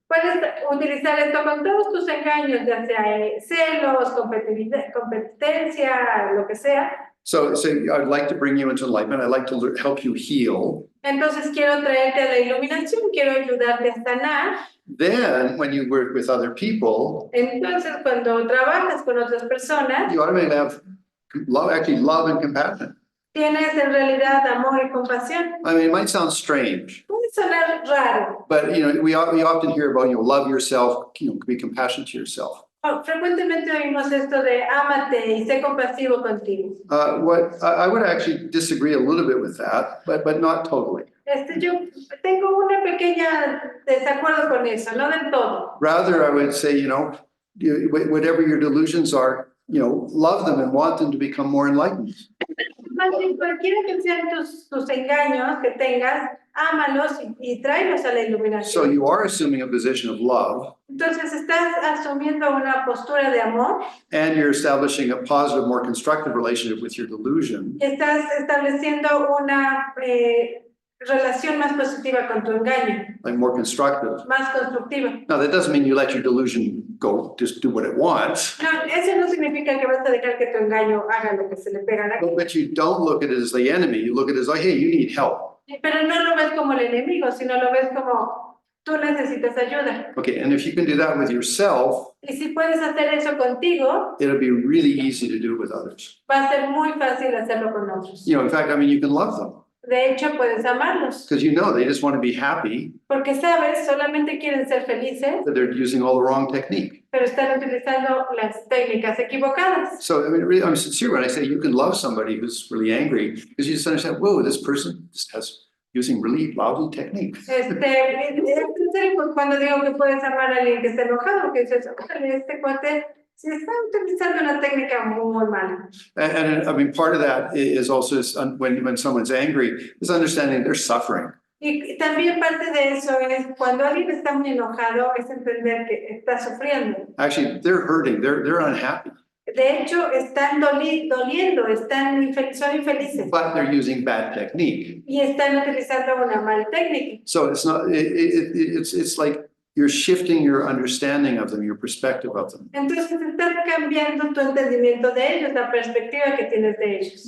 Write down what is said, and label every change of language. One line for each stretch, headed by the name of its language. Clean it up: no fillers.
Spanish: Puedes utilizar esto con todos tus engaños, ya sea celos, competencia, lo que sea.
English: So I'd like to bring you into enlightenment. I'd like to help you heal.
Spanish: Entonces quiero traerte a la iluminación, quiero ayudarte a sanar.
English: Then, when you work with other people,
Spanish: Entonces, cuando trabajas con otras personas,
English: you automatically have love and compassion.
Spanish: tienes en realidad amor y compasión.
English: I mean, it might sound strange,
Spanish: Puede sonar raro.
English: but you know, we often hear about, you know, love yourself, you know, be compassionate to yourself.
Spanish: Frecuentemente oímos esto de ámate y sé compasivo contigo.
English: What I would actually disagree a little bit with that, but not totally.
Spanish: Yo tengo una pequeña desacuerdo con eso, no del todo.
English: Rather, I would say, you know, whatever your delusions are, you know, love them and want them to become more enlightened.
Spanish: Más bien, cualquiera que sean tus engaños que tengas, ámalos y tráelos a la iluminación.
English: So you are assuming a position of love,
Spanish: Entonces estás asumiendo una postura de amor,
English: and you're establishing a positive, more constructive relationship with your delusion.
Spanish: estás estableciendo una relación más positiva con tu engaño,
English: Like more constructive.
Spanish: más constructiva.
English: Now, that doesn't mean you let your delusion go, just do what it wants.
Spanish: No, eso no significa que vas a dejar que tu engaño haga lo que se le pega a la gana.
English: But you don't look at it as the enemy. You look at it as like, hey, you need help.
Spanish: Pero no lo ves como el enemigo, sino lo ves como tú necesitas ayuda.
English: Okay, and if you can do that with yourself,
Spanish: Y si puedes hacer eso contigo,
English: it'll be really easy to do it with others.
Spanish: va a ser muy fácil hacerlo con otros.
English: You know, in fact, I mean, you can love them
Spanish: De hecho, puedes amarlos,
English: because you know they just want to be happy,
Spanish: porque sabes, solamente quieren ser felices,
English: that they're using all the wrong technique.
Spanish: pero están utilizando las técnicas equivocadas.
English: So, I mean, really, I'm sincere when I say you can love somebody who's really angry because you just understand, whoa, this person just has using really lousy technique.
Spanish: Es en serio, pues, cuando digo que puedes amar a alguien que está enojado, que dices, "Órale, este cuate sí está utilizando una técnica muy mala".
English: And I mean, part of that is also when someone's angry, is understanding they're suffering.
Spanish: Y también parte de eso es cuando alguien está muy enojado, es entender que está sufriendo.
English: Actually, they're hurting, they're unhappy,
Spanish: De hecho, están doliendo, son infelices
English: but they're using bad technique.
Spanish: y están utilizando una mala técnica.
English: So it's not, it's like you're shifting your understanding of them, your perspective of them.
Spanish: Entonces estás cambiando tu entendimiento de ellos, la perspectiva que tienes de ellos.